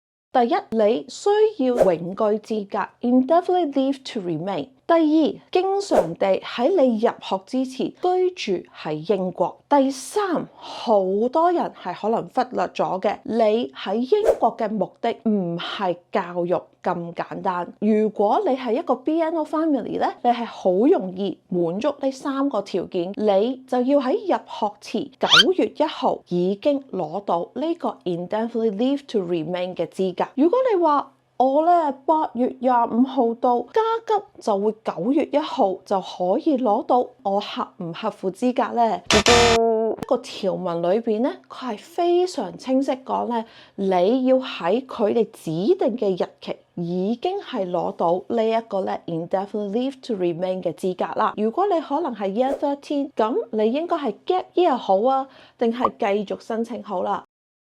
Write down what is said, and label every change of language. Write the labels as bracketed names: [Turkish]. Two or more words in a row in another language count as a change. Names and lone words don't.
[Cantonese] 第一，你需要永居資格 [English] （indefinite leave to remain）。 [Cantonese] 第二，經常地喺你入學之前居住喺英國。第三，好多人係可能忽略咗嘅，你喺英國嘅目的唔係教育咁簡單。如果你係一個 BNO family 咧，你係好容易滿足呢3個條件，你就要喺入學前9月1號已經攞到呢個 [English] indefinite leave to remain [Cantonese] 嘅資格。如果你話我咧8月25號到，加急就會9月1號就可以攞到，我合唔合乎資格呢？個條文裏邊咧，佢係非常清晰講咧，你要喺佢哋指定嘅日期已經係攞到呢一個咧 [English] indefinite leave to remain [Cantonese] 嘅資格啦。如果你可能係 year 13，咁你應該係 [English] gap year [Cantonese] 好啊，定係繼續申請好啦？